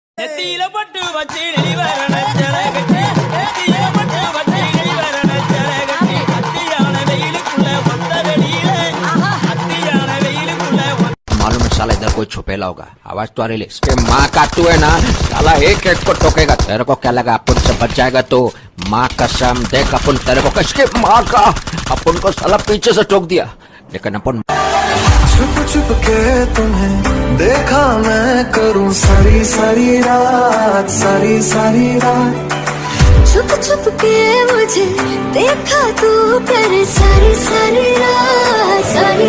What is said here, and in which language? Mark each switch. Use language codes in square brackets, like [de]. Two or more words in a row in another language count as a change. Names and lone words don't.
[ta] நெத்தியில பட்டு வச்சு நெளிவரண ஜலகட்டி நெத்தியில பட்டு வச்சு நெளிவரண ஜலகட்டி அத்தியான வெயிலுக்குள்ள ஒத்த வெளியில அத்தியான வெயிலுக்குள்ள [hi] मालूम है साला इधर कोई छुपेला होगा आवाज तो आ रही है इसके माँ का तू है ना साला एक एक को टोकेगा तेरे को क्या लगा अपन से बच जाएगा तो माँ कसम देख अपन तेरे को किसके माँ का अपन को साला पीछे से टोक दिया लेकिन अपन छुप छुप के तुम्हें देखा मैं करूं सारी सारी रात सारी सारी रात छुप छुप के मुझे देखा तू कर सारी सारी रात सारी